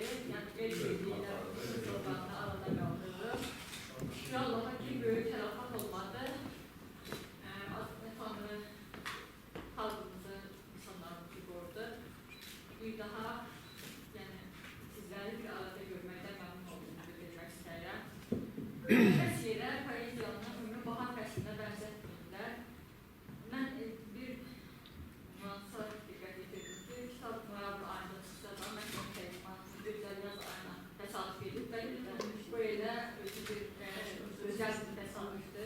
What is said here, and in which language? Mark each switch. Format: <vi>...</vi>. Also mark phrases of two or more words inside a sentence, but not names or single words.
<tr>Yani el birliğiyle Şaldan'la arada kaldırdı. Allah'a ki büyük telafat olmadı. Tanrı halkımızı, insanlarımızı korudu.</tr> <az>Bir daha yani sizleri bir arada görməkdən məmnun olduğumu bildirmək istəyirəm. Bəs yerə poeziyanın ümumi bahar fəslinə bənzətməyirlər. Mən bir nüansa diqqət edirdim ki, kitab noyabr ayında çıxsa da, mən son təyman, gözəl yaz ayına təsadüf edib və bu elə özü bir özəl bir təsadüfdür.</az>